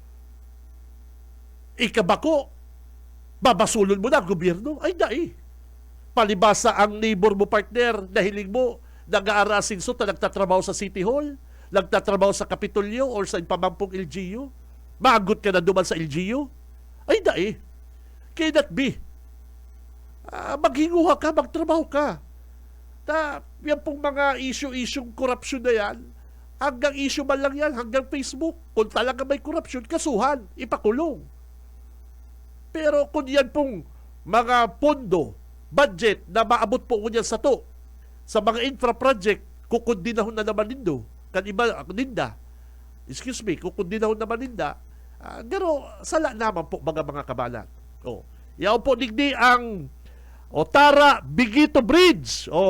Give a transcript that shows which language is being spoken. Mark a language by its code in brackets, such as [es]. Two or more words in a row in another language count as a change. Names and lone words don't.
[bik] Ikabako, babasulon mo na ang gobyerno. Ay, dai. Palibasa ang neighbor mo partner, nahiling mo, nag-aarasinso na nagtatrabaho sa City Hall, nagtatrabaho sa Kapitolyo or sa pamampong LGU. Maagot ka na duman sa LGU. Ay, dai. [en] Cannot be. [bik] Maghinguha ka, magtrabaho ka. [tl] Yan pong mga issue-isyong korupsyon na yan, hanggang issue man lang yan, hanggang Facebook. Kung talaga may korupsyon, kasuhan, ipakulong. Pero kung yan pong mga pondo, [bik] budget na maabot po niyan sa mga infra project, kukundinahon na naman nindo. Kan iba, ninda. [en] Excuse me, [bik] kukundinahon naman ninda. Pero sala naman po mga kabalan. Yaw po digdi ang Tara Bigito Bridge.